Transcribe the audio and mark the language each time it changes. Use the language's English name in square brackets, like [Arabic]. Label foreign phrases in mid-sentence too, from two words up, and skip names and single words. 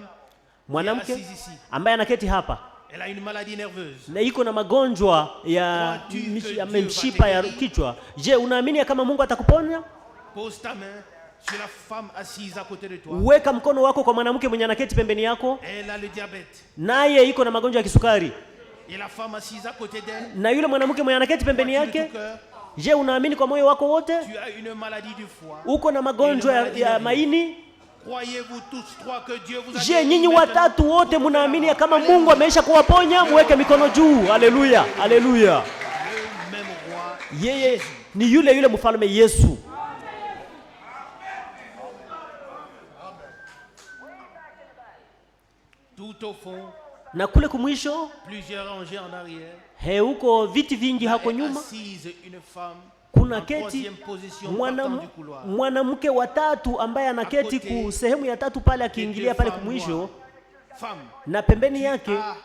[Swahili] mwanamke ambaye anaketi hapa, [French] elle a une maladie nerveuse. [Swahili] Na iko na magonjwa ya mishipa ya kichwa. Je, unaamini kama Mungu atakuponya? [French] Pose ta main sur la femme assise à côté de toi. [Swahili] Weka mkono wako kwa mwanamke mwenye anaketi pembeni yako. [French] Elle a le diabète. [Swahili] Naye iko na magonjwa ya kisukari. [French] Et la femme assise à côté d'elle. [Swahili] Na yule mwanamke mwenye anaketi pembeni yake. Je, unaamini kwa moyo wako wote? [French] Tu as une maladie du foie. [Swahili] Uko na magonjwa ya maini. Je, nyinyi watatu wote mnaamini kama Mungu ameisha kuwaponya? Muweke mikono juu. Haleluya, haleluya. Yeye ni yule yule mfalme Yesu. Na kule kumwisho huko viti vingi hako nyuma kuna keti mwanamke watatu ambaye anaketi ku sehemu ya tatu pale akiingilia pale kumwisho, na pembeni yake